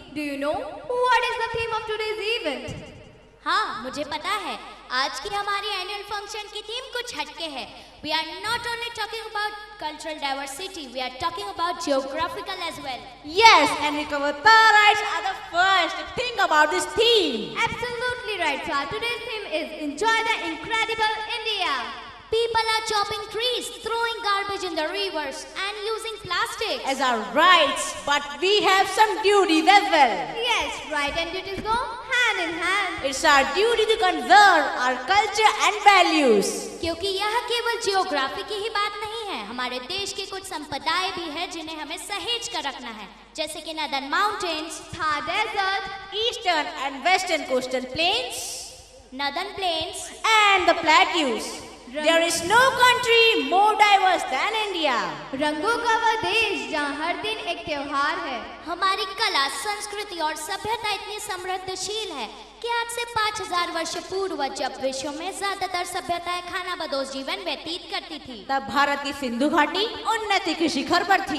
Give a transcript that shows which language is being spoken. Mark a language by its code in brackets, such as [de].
[en] Do you know what is the theme of today's event? [hi] हाँ, मुझे पता है। आज की हमारी एनुअल फंक्शन की थीम कुछ हटके है। [en] We are not only talking about cultural diversity, we are talking about geographical as well. Yes, and we Kavatarites are the first to think about this theme. Absolutely right, sir. Today's theme is Enjoy the Incredible India. People are chopping trees, throwing garbage in the rivers, and using plastic As our rights, but we have some duties as well. Yes, right and duties go hand in hand. It's our duty to conserve our culture and values. [hi] क्योंकि यह केवल geography की ही बात नहीं है, हमारे देश की कुछ संपदाएं भी है जिन्हें हमें सहेज कर रखना है, जैसे कि northern mountains, [en] Thar Desert, Eastern and Western coastal plains, northern plains, and the plateaus. There is no country more diverse than India. [hi] रंगों का वह देश जहाँ हर दिन एक त्योहार है। हमारी कला, संस्कृति और सभ्यता इतनी समृद्धशील है कि आज से 5000 वर्ष पूर्व जब विश्व में ज्यादातर सभ्यताएं खानाबदोश जीवन व्यतीत करती थी, तब भारत की सिंधु घाटी उन्नति के शिखर पर थी।